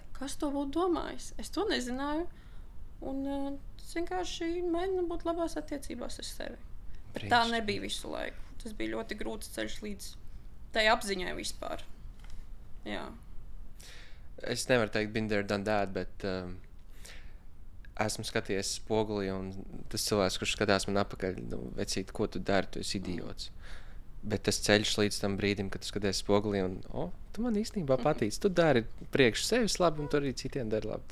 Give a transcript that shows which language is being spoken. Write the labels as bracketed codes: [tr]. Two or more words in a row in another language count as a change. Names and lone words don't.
[lv] Kas to būtu domājis? Es to nezināju. Un es vienkārši mēģinu būt labās attiecībās ar sevi. Bet tā nebija visu laiku. Tas bija ļoti grūts ceļš līdz tai apziņai vispār. Jā. Es nevaru teikt [en] been there, done that, [lv] bet esmu skatījies spogulī, un tas cilvēks, kurš skatās man apakaļ, vecīt, ko tu dari, tu esi idiots. Bet tas ceļš līdz tam brīdim, kad tu skaties spogulī, un tu man īstenībā patīc. Tu dari priekš sevis labi, un tu arī citiem dari labi.